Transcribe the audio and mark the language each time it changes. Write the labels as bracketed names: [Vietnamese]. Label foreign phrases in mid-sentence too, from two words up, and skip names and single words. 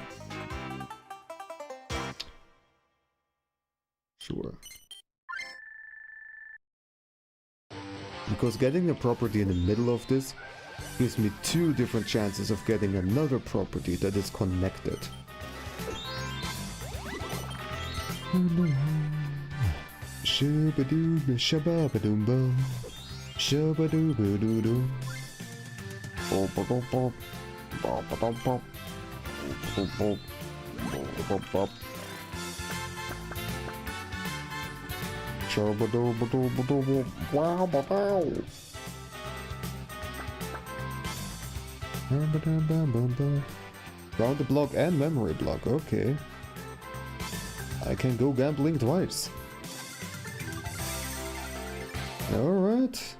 [English] Sure. Because getting a property in the middle of this gives me 2 different chances of getting another property that is connected. Shabadoo, shababadoom, shabadoo, pop, pop, pop, pop, pop, pop, pop, pop, pop. Shabadoo, badoo, badoo, wow, wow. Round the block and memory block, okay. I can go gambling twice. Alright.